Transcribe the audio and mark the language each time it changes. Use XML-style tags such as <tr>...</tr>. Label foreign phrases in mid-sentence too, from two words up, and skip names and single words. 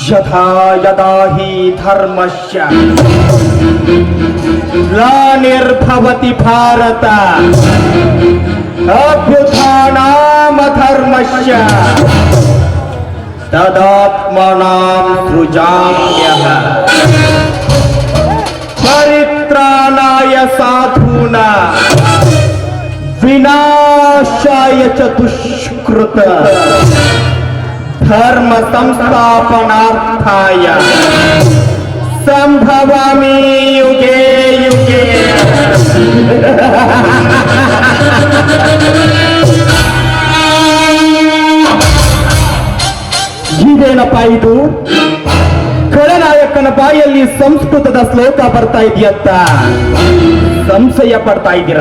<sa>ಯಥಾ ಯದಾ ಹಿ ಧರ್ಮಸ್ಯ ಗ್ಲಾನಿರ್ಭವತಿ ಭಾರತ ಅಭ್ಯುತ್ಥಾನಾಮ ಧರ್ಮಸ್ಯ ತದಾತ್ಮನಾಂ ಸೃಜಾಮ್ಯಹಂ ಪರಿತ್ರಾಣಾಯ ಸಾಧೂನಾಂ ವಿನಾಶಾಯ ಚ ದುಷ್ಕೃತ ಧರ್ಮ ಸಂಸ್ಥಾಪನಾರ್ಥಾಯ ಸಂಭವಾಮಿ ಯುಗೆ ಯುಗೆ.</sa> <kn>ಇದೇನಪ್ಪ ಇದು? ಖಳನಾಯಕನ ಬಾಯಲ್ಲಿ ಸಂಸ್ಕೃತದ ಶ್ಲೋಕ ಬರ್ತಾ ಇದೆಯಂತ ಸಂಶಯ ಪಡ್ತಾ ಇದ್ದೀರಾ?</kn>